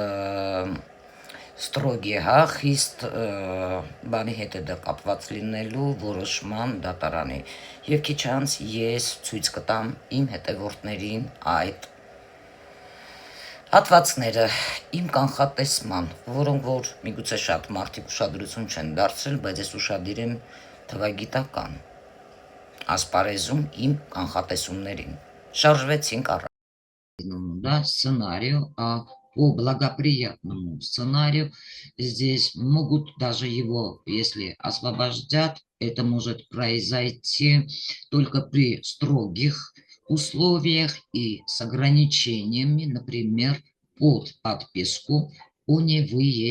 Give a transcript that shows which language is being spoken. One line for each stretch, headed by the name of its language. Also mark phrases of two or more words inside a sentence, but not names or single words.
Armenian: ստրոգ է, խիստ բանի հետ է դա կապված լինելու որոշման դատարանի, և քիչ անց ես ցույց կտամ իմ հետևորդներին այդ հատվածները իմ կանխատեսման, որոնք որ միգուցե շատ մարդիկ ուշադրություն չեն դարձրել, բայց ես ուշադիր եմ թվագիտական ասպարեզում իմ կանխատեսումներին։ Շարժվեցինք առ
Russian: сценарию, по благоприятному сценарию здесь могут даже его, если освобождят, это может произойти только при строгих условиях и с ограничениями, например, под подписку о невыезде.